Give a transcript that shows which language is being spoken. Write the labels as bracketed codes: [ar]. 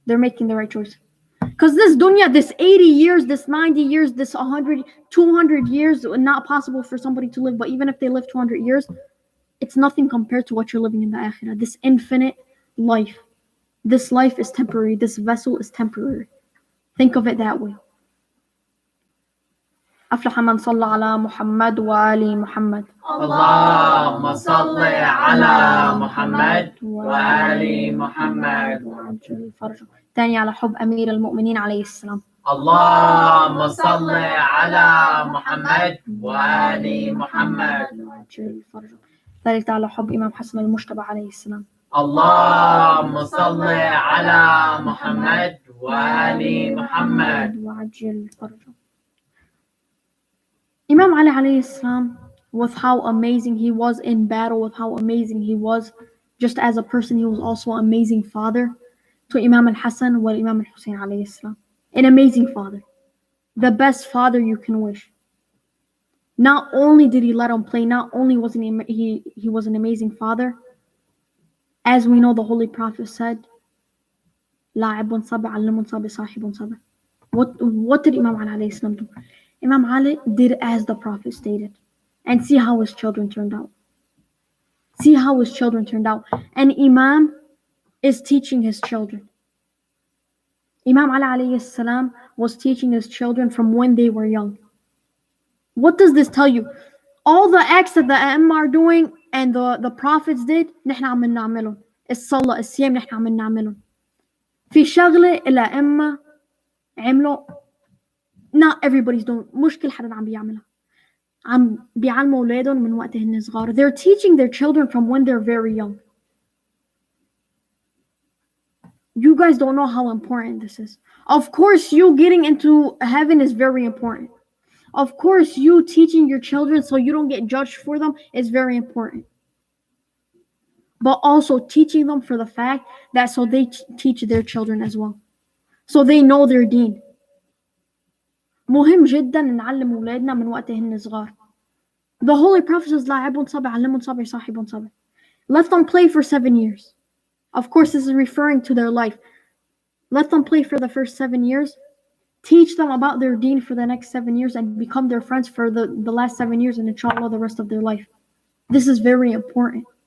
[en] Because this dunya, this 80 years, this 90 years, this 100, 200 years, not possible for somebody to live. But even if they live 200 years, it's nothing compared to what you're living in the akhirah. This infinite life. This life is temporary. This vessel is temporary. Think of it that way. [ar] أفلح من صلى على محمد وآل محمد. اللهم صل على محمد وآل محمد. وعجل فرجه. ثاني على حب أمير المؤمنين عليه السلام. اللهم صل على محمد وآل محمد. وعجل فرجه. ثالث على حب إمام حسن المجتبى عليه السلام. اللهم صل على محمد وآل محمد. وعجل فرجه. [en] Imam Ali alayhi salam, with how amazing he was in battle, with how amazing he was just as a person, he was also an amazing father to Imam al-Hassan wa Imam al-Hussein alayhi salam. An amazing father. The best father you can wish. Not only did he let him play, not only was he was an amazing father, as we know the Holy Prophet said, [ar] لاعب صبر علم صبر صاحب صبر. [en] What did Imam Ali alayhi salam do? Imam Ali did as the Prophet stated. And see how his children turned out. And Imam is teaching his children. Imam Ali alayhi salam was teaching his children from when they were young. What does this tell you? All the acts that the Imam are doing and the Prophets did, [ar] نحن عم نعملهم. الصلاة الصيام نحن عم نعملهم. في شغلة الأئمة عملوا. [en] Not everybody's doing. [ar] مش كل حدا عم بيعملها. عم بيعلموا أولادهم من وقتهن صغار. [en] They're teaching their children from when they're very young. You guys don't know how important this is. Of course, you getting into heaven is very important. Of course, you teaching your children so you don't get judged for them is very important. but also teaching them for the fact that so they teach their children as well, so they know their deen. [ar] مهم جدا نعلم أولادنا من وقت هن صغار. [en] The Holy Prophet says [ar] لاعبٌ صبي علمٌ صبي صاحبٌ صبي. [en] Let them play for 7 years. Of course, this is referring to their life. Let them play for the first 7 years. Teach them about their deen for the next 7 years and become their friends for the last 7 years and inshallah the rest of their life. This is very important.